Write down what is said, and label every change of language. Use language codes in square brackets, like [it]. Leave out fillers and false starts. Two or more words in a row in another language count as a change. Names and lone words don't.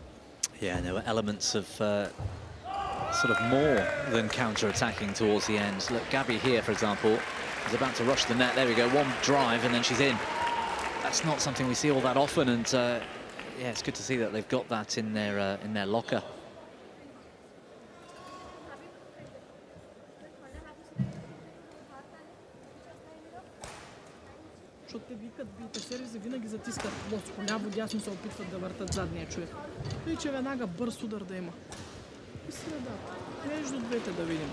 [en] Yeah, and there were elements of sort of more than counter-attacking towards the end. Look, Gabi here, for example, is about to rush the net. There we go, one drive and then she's in. That's not something we see all that often, and yeah, it's good to see that they've got that in their locker. [bg] Защото те викат, бийте сервизи, винаги затискат плоско, ляво, дясно се опитват да въртат задния човек. И че веднага бърз удар да има. И средата, между двете да видим.